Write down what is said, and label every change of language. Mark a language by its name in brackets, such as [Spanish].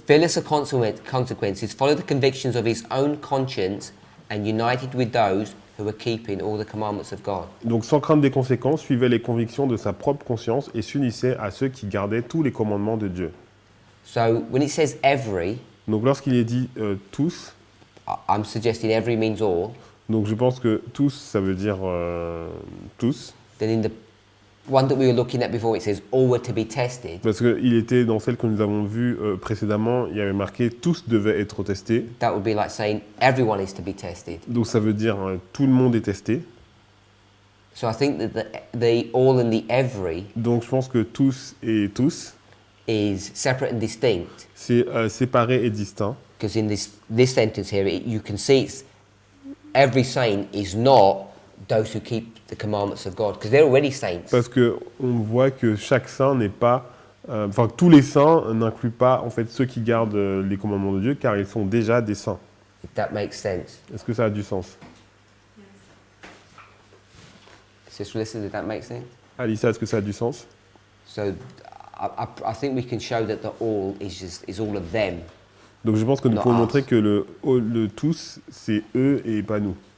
[English] Fearless of consequences. Follow the convictions of his own conscience and united with those who are keeping all the commandments of God. [French] Donc sans crainte des conséquences, suivait les convictions de sa propre conscience et s'unissait à ceux qui gardaient tous les commandements de Dieu. [English] So when it says every, [French] Donc lorsqu'il est dit tous, [English] I'm suggesting every means all. [French] donc je pense que tous, ça veut dire tous, [English] Then in the one that we were looking at before, it says all were to be tested. [French] parce qu'il était dans celle que nous avons vue précédemment, il y avait marqué tous devaient être testés. [English] That would be like saying everyone is to be tested. [French] Donc ça veut dire tout le monde est testé. [English] So I think that the all and the every [French] Donc je pense que tous et tous, [English] is separate and distinct, [French] c'est séparé et distinct. [English] because in this sentence here, you can see it's, every saint is not those who keep the commandments of God, because they're already saints. [French] Parce que on voit que chaque saint n'est pas, enfin tous les saints n'incluent pas en fait ceux qui gardent les commandements de Dieu, car ils sont déjà des saints. [English] If that makes sense. [French] Est-ce que ça a du sens? [English] Sister Alyssa, did that make sense? [French] Alissa, est-ce que ça a du sens? [English] So I think we can show that the all is all of them. [French] Donc je pense que nous [English] Not [French] pouvons [English] us. [French] montrer que le tous, c'est eux et pas nous.